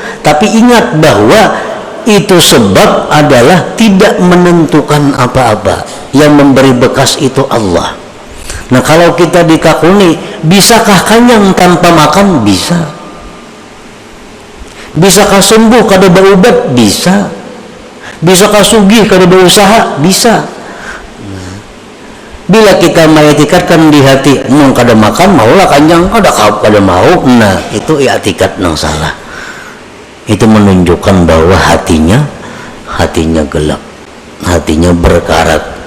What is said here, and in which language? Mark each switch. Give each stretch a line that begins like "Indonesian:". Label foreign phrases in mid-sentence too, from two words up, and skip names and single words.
Indonesian: Tapi ingat bahwa itu sebab adalah tidak menentukan apa-apa. Yang memberi bekas itu Allah. Nah kalau kita dikakuni, bisakah kenyang tanpa makan? Bisa. Bisakah sembuh kada berobat? Bisa. Bisakah sugih kada berusaha? Bisa. Bila kita mengiktikadkan di hati, mau kada makan maulah kenyang, kada mau, nah itu i'tikad yang salah. Itu menunjukkan bahwa hatinya gelap, hatinya berkarat.